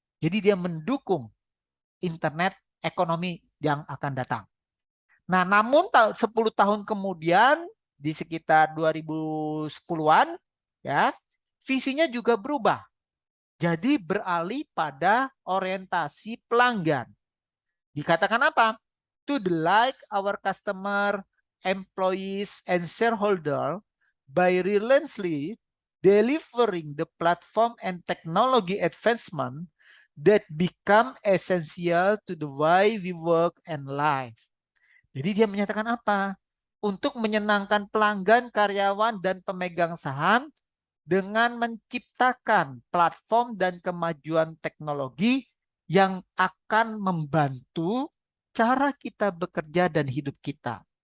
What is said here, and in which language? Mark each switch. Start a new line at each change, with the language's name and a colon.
Indonesian: Jadi dia mendukung internet ekonomi yang akan datang. Nah, namun 10 tahun kemudian di sekitar 2010-an ya, visinya juga berubah. Jadi beralih pada orientasi pelanggan. Dikatakan apa?
English: To delight our customer, employees, and shareholder by relentlessly delivering the platform and technology advancement that become essential to the way we work and live.
Indonesian: Jadi dia menyatakan apa? Untuk menyenangkan pelanggan, karyawan, dan pemegang saham dengan menciptakan platform dan kemajuan teknologi yang akan membantu cara kita bekerja dan hidup kita.